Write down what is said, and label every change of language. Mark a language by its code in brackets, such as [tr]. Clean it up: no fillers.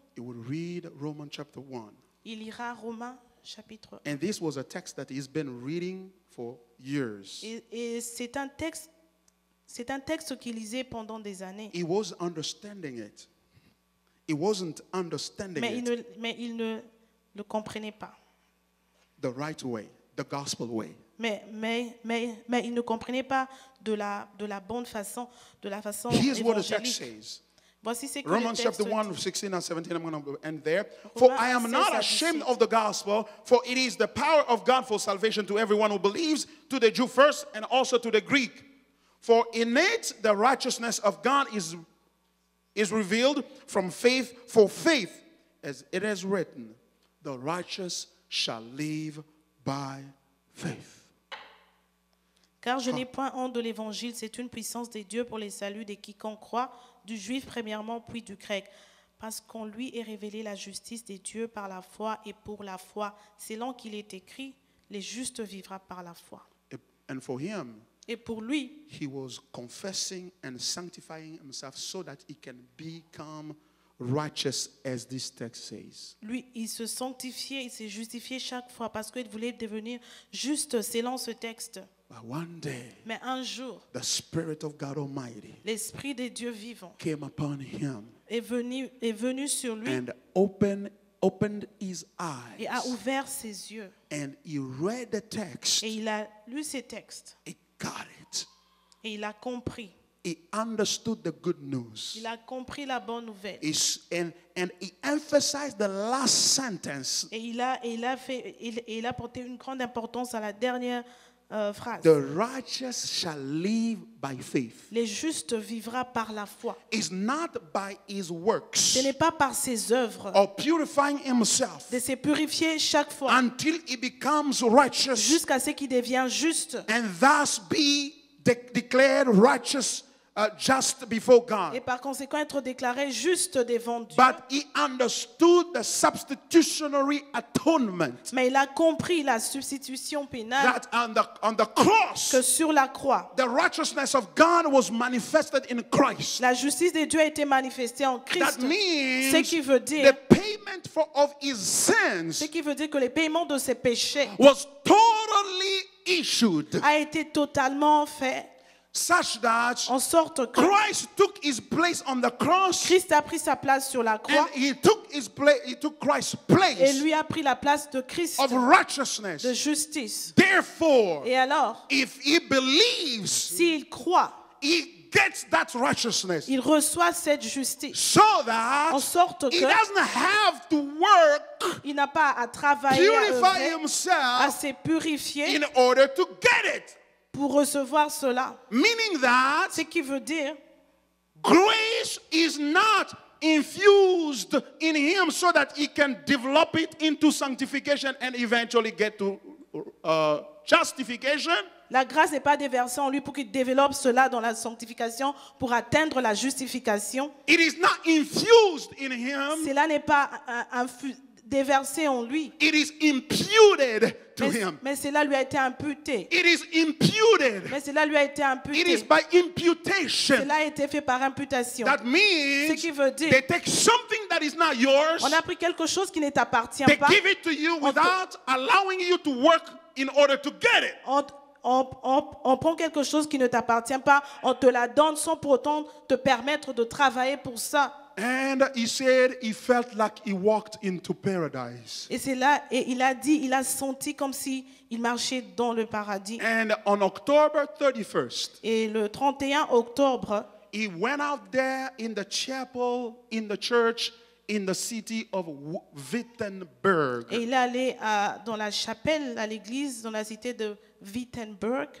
[en] he would read Romans chapter 1. [fr] Il lira Romains chapitre 1. [en] And this was a text that he's been reading for years. [fr] Et c'est un texte qu'il lisait pendant des années. [en] He was understanding it. He wasn't understanding [fr] Mais il ne le comprenait pas. [en] The right way, the gospel way. [fr] Mais il ne comprenait pas de la bonne façon, de la façon [en] Here's what the text [fr] évangélique. [en] says. [fr] Voici ce que [en] Romans [fr] le texte [en] chapter 1, [fr] dit. [en] 16 and 17, I'm going to end there. For I am not ashamed of the gospel, for it is the power of God for salvation to everyone who believes, to the Jew first and also to the Greek. For in it the righteousness of God is revealed from faith for faith, as it is written, the righteous shall live by faith. [fr] Car je n'ai point honte de l'évangile, c'est une puissance des dieux pour les saluts de quiconque croit, du juif premièrement, puis du grec. Parce qu'en lui est révélée la justice des dieux par la foi et pour la foi. Selon qu'il est écrit, les justes vivront par la foi. [en] And for him, [fr] et pour lui, [en] he was confessing and sanctifying himself so that he can become righteous, as this text says. [fr] Lui, il se sanctifiait, il s'est justifié chaque fois parce qu'il voulait devenir juste selon ce texte. [en] But one day, [fr] mais un jour, [en] the Spirit of God Almighty [fr] l'Esprit des dieux vivants [en] came upon him [fr] est venu sur lui [en] and opened his eyes. [fr] Et a ouvert ses yeux. [en] And he read the text. [fr] Et il a lu ces textes. [en] He got it. [fr] Et il a compris. [en] He understood the good news. [fr] Il a compris la bonne nouvelle. [en] And he emphasized the last sentence. [fr] Et il a porté une grande importance à la dernière phrase. [en] The righteous shall live by faith. [fr] Les justes vivra par la foi. [en] It's not by his works. [fr] Ce n'est pas par ses œuvres. [en] Or purifying himself. [fr] De se purifier chaque fois. [en] Until he becomes righteous. [fr] Jusqu'à ce qu'il devienne juste. [en] And thus be declared righteous. Just before God. [fr] Et par conséquent être déclaré juste devant Dieu. [en] But he understood the substitutionary atonement. [fr] Mais il a compris la substitution pénale. [en] That on the cross, [fr] que sur la croix, [en] the righteousness of God was manifested in Christ. [fr] La justice de Dieu a été manifestée en Christ. [en] That means [fr] ce qui veut dire [en] the payment of his sins. [fr] Ce qui veut dire que le paiement de ses péchés [en] was totally issued. [fr] A été totalement fait. [en] Such that [fr] en sorte que [en] Christ took his place on the cross. [fr] Christ a pris sa place sur la croix. [en] And he took Christ's place. [fr] Et lui a pris la place de Christ. [en] Of righteousness. [fr] De justice. [en] Therefore, [fr] et alors, [en] if he believes, [fr] s'il croit, [en] he gets that righteousness. [fr] Il reçoit cette justice. [en] So that [fr] en sorte que [en] he doesn't have to work. [fr] Il n'a pas à travailler à se purifier. [en] In order to get it. [fr] Pour recevoir cela. [en] Meaning that [fr] ce qui veut dire [en] grace is not infused in him so that he can develop it into sanctification and eventually get to justification. [fr] La grâce n'est pas déversée en lui pour qu'il développe cela dans la sanctification pour atteindre la justification. [en] It is not infused in him. [fr] Cela n'est pas déversé en lui. [en] It is imputed to him. [fr] Mais cela lui a été imputé. [en] It is imputed. [fr] Mais cela lui a été imputé. [en] It is by imputation. [fr] Cela a été fait par imputation. [en] That means [fr] ce qui veut dire [en] they take something that that is not yours. [fr] On a pris quelque chose qui ne t'appartient [en] They [fr] pas. [en] give it to you without allowing you to work in order to get it. [fr] On prend quelque chose qui ne t'appartient pas, on te la donne sans pour autant te permettre de travailler pour ça. [en] And he said he felt like he walked into paradise. [fr] Et c'est là, et il a dit, il a senti comme si il marchait dans le paradis. [en] And on October 31st, [fr] Et le 31 octobre, [en] he went out there in the chapel, in the church, in the city of Wittenberg. [fr] et il est allé dans la chapelle, à l'église, dans la cité de Wittenberg.